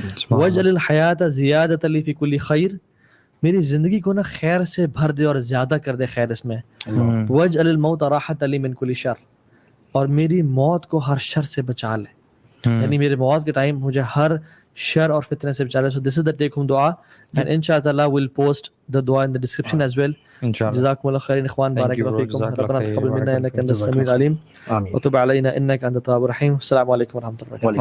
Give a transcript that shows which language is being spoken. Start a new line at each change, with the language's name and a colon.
Arabic: وَاجْعَلِ الْحَيَاةَ زِيَادَةً لِي فِي كُلِّ خَيْرٍ,
Urdu: میری زندگی کو نا خیر سے بھر دے اور زیادہ کر دے خیر اس میں.
Arabic: وَاجْعَلِ الْمَوْتَ رَاحَةً لِي مِنْ كُلِّ شَرٍ,
Urdu: اور میری موت کو ہر شر سے بچا لے, یعنی میرے موت کے ٹائم مجھے ہر شر اور فتنے سے بچا لے.
English: So this is the take home dua, and inshallah we'll post the dua in the description as well.
Arabic: جزاكم الله خير اخوان, بارك الله فيكم, ربنا تقبل منا انك انت السميع العليم وتب علينا انك انت التواب الرحيم. السلام عليكم ورحمة الله وبركاته.